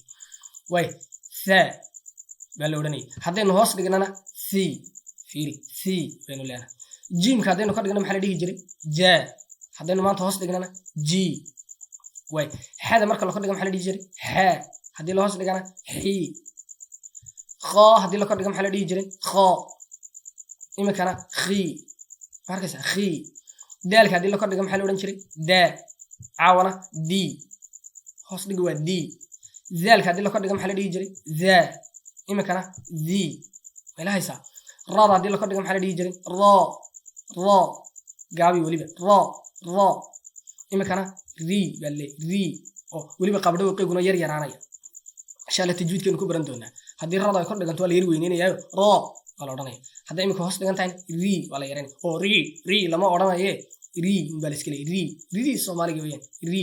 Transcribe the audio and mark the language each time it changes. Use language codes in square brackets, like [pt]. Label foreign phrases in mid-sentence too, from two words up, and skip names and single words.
[so] way sa baa la oranay. hadaynu hoos dhignana si. fiiri si baynu leenahay. jiimka hadaynu ka dhigna maxaa la dhihi jiray ja. hadaynu maanta hoos dhignana ji. way hada marka la kordhigo maxaa la dhihi jiray ha. hadii la hoos dhigana hi. kha hadii la kordhigo maxaa la dhihi jiray kha. iminkana khi. markaysa khi. daalka hadii la kordhigo maxaa la oran jiray da. caawana di. hoos dhig waa di. zaalka hadii la kordhigo maxaa la dhihi jiray za. iminkana zi. ilahaysa. raada hadii la kordhigo maxaa la dhihi jiray ra. ra gaabi waliba ra ra. iminkana ri balle ri oo waliba qabdho qeyguna yar yaraanaya. [ar] إن شاء الله [so] tajwiidkeenu ku baran doonaa. hadii raada ay kordhiganto waa la yar weyneenayaa ra wala oranaya. hadda iminka hoos dhigan tahay ri wala yareyn oo ri lama oranaye ri bal iska leey ri Soomaaliga weeyaan ri.